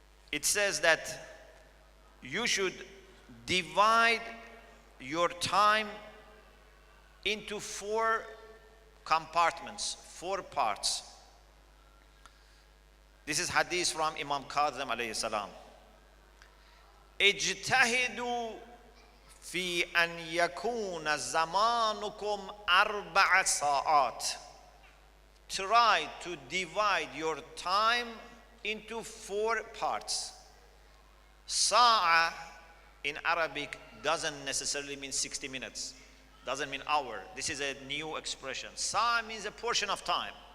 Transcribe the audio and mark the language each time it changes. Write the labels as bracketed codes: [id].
[en] It says that you should divide your time into 4 compartments, 4 parts. This is hadith from Imam Kazim alayhi salam. [ar] اجتهدوا في أن يكون زمانكم 4 ساعات. [en] Try to divide your time into 4 parts. Sa'a in Arabic doesn't necessarily mean 60 minutes. Doesn't mean hour. This is a new expression. Sa'a means a portion of time.